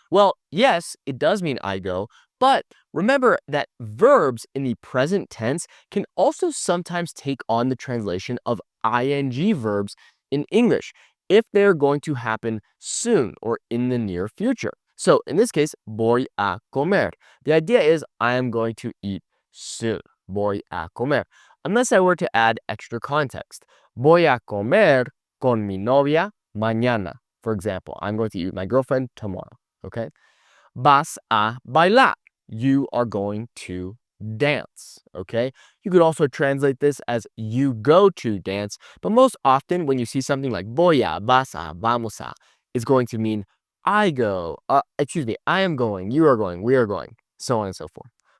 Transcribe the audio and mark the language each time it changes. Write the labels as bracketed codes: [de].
[en] Well, yes, it does mean I go, but remember that verbs in the present tense can also sometimes take on the translation of ing verbs in English. if they're going to happen soon or in the near future. So in this case, [es] voy a comer. [en] The idea is I am going to eat soon. [es] Voy a comer. [en] Unless I were to add extra context. [es] Voy a comer con mi novia mañana. [en] For example, I'm going to eat with my girlfriend tomorrow. Okay? [es] Vas a bailar. [en] You are going to dance. Okay? You could also translate this as you go to dance, but most often when you see something like [es] voy a, vas a, vamos a, [en] it's going to mean I go, I am going, you are going, we are going, so on and so forth.